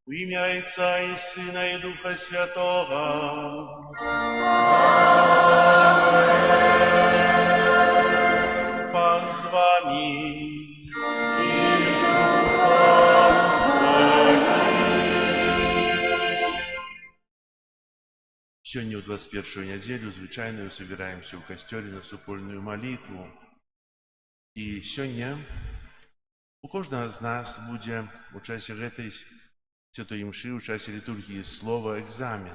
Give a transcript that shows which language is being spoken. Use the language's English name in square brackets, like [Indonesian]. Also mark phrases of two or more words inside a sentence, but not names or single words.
[Ukrainian] ім'я Отця і Сина і Духа Святого. Пан з вами. [Russian] Сегодня в 21-ю неделю звычайно собираемся в костеле на супольную молитву. И сегодня у каждого из нас будет в часе этой святой мши, в часе литургии слова экзамен.